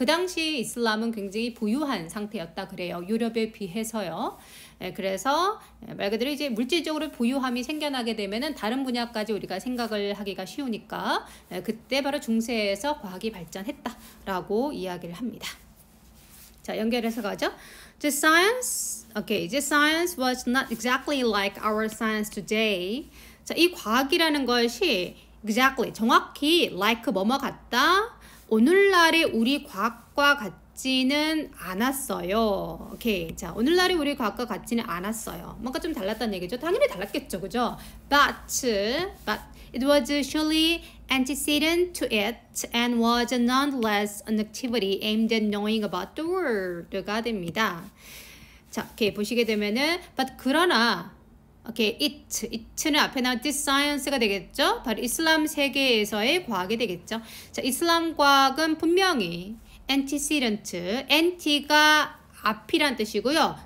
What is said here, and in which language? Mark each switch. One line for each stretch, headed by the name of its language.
Korean: 그 당시 이슬람은 굉장히 부유한 상태였다 그래요. 유럽에 비해서요. 그래서 말 그대로 이제 물질적으로 부유함이 생겨나게 되면은 다른 분야까지 우리가 생각을 하기가 쉬우니까 그때 바로 중세에서 과학이 발전했다라고 이야기를 합니다. 자, 연결해서 가죠.
English: The science was not exactly like our science today.
Korean: 자, 이 과학이라는 것이
English: exactly.
Korean: 정확히 like 뭐뭐 같다. 오늘날의 우리 과학과 같지는 않았어요. 오케이. 자, 오늘날의 우리 과학과 같지는 않았어요. 뭔가 좀 달랐다는 얘기죠. 당연히 달랐겠죠. 그죠?
English: But it was surely antecedent to it and was nonetheless an activity aimed at knowing about the world가 됩니다.
Korean: 자, 오케이. 보시게 되면은 but 그러나 오케이, it는 앞에 나온 this science가 되겠죠? 바로 이슬람 세계에서의 과학이 되겠죠. 자, 이슬람 과학은 분명히 antecedent, anti가 앞이란 뜻이고요.